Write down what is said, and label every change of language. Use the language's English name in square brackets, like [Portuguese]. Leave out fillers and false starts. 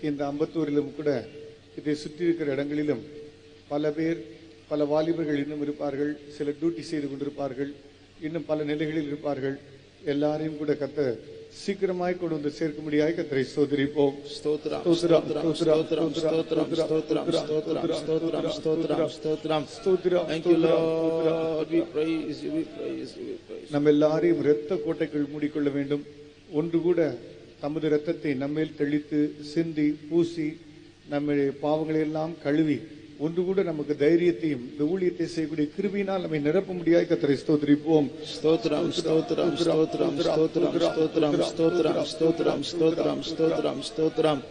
[Tamil] இந்த அம்பத்தூரிலும் கூட இதை சுற்றி இருக்கிற இடங்களிலும் பல பேர், பல வாலிபர்கள் இன்னும் இருப்பார்கள், சில டியூட்டி செய்து கொண்டிருப்பார்கள், இன்னும் பல நிலைகளில் இருப்பார்கள். எல்லாரையும் கூட கர்த்தர் சீக்கிரமாய் கொண்டு வந்து சேர்க்க முடியாது. கர்த்தரை ஸ்தோத்திரிப்போம். ஸ்தோத்திரம் ஸ்தோத்திரம் ஸ்தோத்திரம் ஸ்தோத்திரம் ஸ்தோத்திரம் ஸ்தோத்திரம் ஸ்தோத்திரம் ஸ்தோத்திரம் ஸ்தோத்திரம் ஸ்தோத்திரம். [English] Thank you Lord, we praise you, we praise you, we praise you. [Tamil] நம்ம எல்லாரையும் இரத்த கோட்டைக்குள் மூடிக்கொள்ள வேண்டும். ஒன்று கூட தமது இரத்தத்தை நம்மேல் தெளித்து சிந்தி பூசி நம்முடைய பாவங்களை எல்லாம் கழுவி ஒன்று கூட நமக்கு தைரியத்தையும் இந்த ஊழியத்தை செய்யக்கூடிய கிருபையினால் நம்மை நிரப்ப முடியாது. கர்த்தரை ஸ்தோத்திரிப்போம். ஸ்தோத்திரம் ஸ்தோத்திரம் ஸ்தோத்திரம் ஸ்தோத்திரம் ஸ்தோத்திரம் ஸ்தோத்திரம் ஸ்தோத்திரம் ஸ்தோத்திரம் ஸ்தோத்திரம் ஸ்தோத்திரம்.